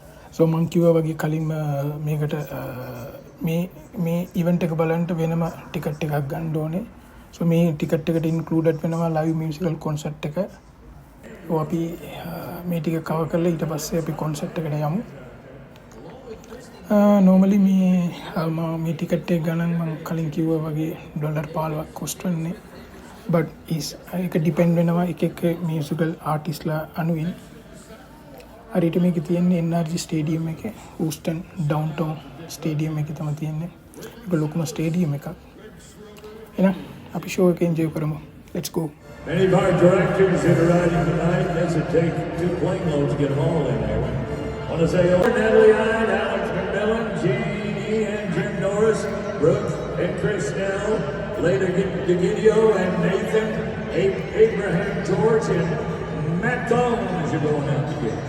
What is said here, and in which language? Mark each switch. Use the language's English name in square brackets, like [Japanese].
[Sinhala] So මම කිව්වා වගේ කලින් මේකට මේ event එක බලන්න වෙනම ටිකට් එකක් ගන්න ඕනේ. So මේ ටිකට් එකට included වෙනවා [English] live musical concert [Sinhala] එක. අපි මේ ටික කවර් කරලා ඊට පස්සේ අපි කොන්සර්ට් එකට යමු. normally මේ ටිකට් එක ගණන් මම කලින් කිව්වා වගේ $15ක් cost වෙන්නේ. but ඒක depend වෙනවා එක [English] musical artist [Sinhala] ලා අනුවින්. හරියට මේක තියෙන්නේ NRG stadium එකේ [English] Houston downtown stadium [Sinhala] එකේ තමයි තියෙන්නේ. ඒක ලොකුම stadium එකක්. එහෙනම් අපි show එක enjoy කරමු. [English] Let's go. Many of our directors that are riding tonight, does it take 2 plane loads to get them all in there? I want to say, Natalie Hyde, Alex McMillan, Jeannie and Jim Norris, Brooke and Chris Snell, later DeGidio and Nathan, Abraham George, and Matt Collins are going out to get.